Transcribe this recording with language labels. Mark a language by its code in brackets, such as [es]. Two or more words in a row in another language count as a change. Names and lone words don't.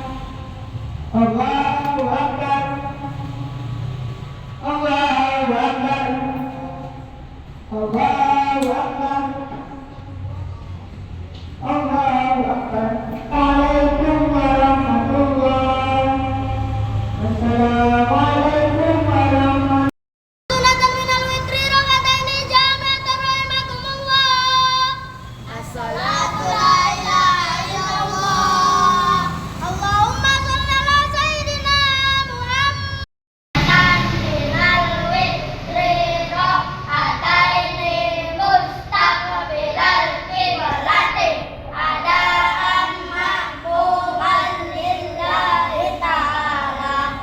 [ar] الله أكبر. الله أكبر. الله أكبر. الله أكبر. وعليكم ورحمة الله وبركاته. والسلام عليكم ورحمة الله. سنة من الوتر ركعتين جامعة رحمكم الله. الصلاة لا إله إلا الله. اللهم صل على سيدنا محمد. من الوتر ركعتين مستقبل القبلة أداء مأموما لله تعالى.